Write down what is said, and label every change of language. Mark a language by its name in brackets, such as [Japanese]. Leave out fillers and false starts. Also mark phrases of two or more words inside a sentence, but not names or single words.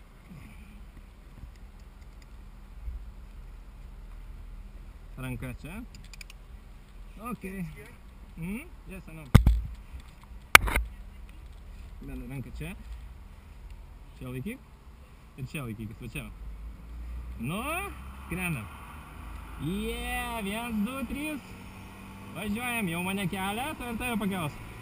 [Lithuanian] Ranka čia. [English] Ok. Yes, I know. [Lithuanian] Benai, ranka čia. Čia laikyk. Ir čia laikykis, va čia. Nu, skrendam. 1, 2, 3. Važiuojam, jau mane kelia, tai ir tave pakels.